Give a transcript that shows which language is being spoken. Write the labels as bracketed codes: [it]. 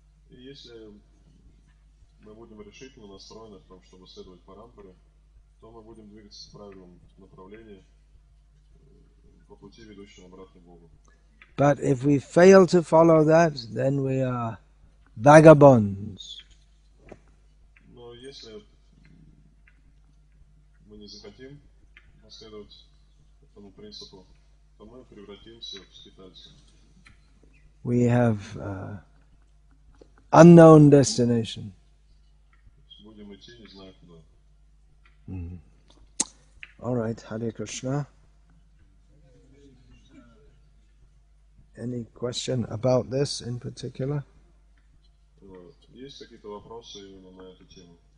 [ru] И если мы будем решительно настроены в том, чтобы следовать Парампаре, то мы будем двигаться в правильном направлении по пути, ведущему обратно к Богу. [en] But if we fail to follow that, then we are vagabonds. [ru] Но если мы не захотим следовать этому принципу, то мы превратимся в скитальцев. [en] We have unknown destination. [ru] Будем идти, не зная куда. [en] All right, Hare Krishna. Any question about this in particular? [ru] Есть какие-то вопросы именно на эту тему?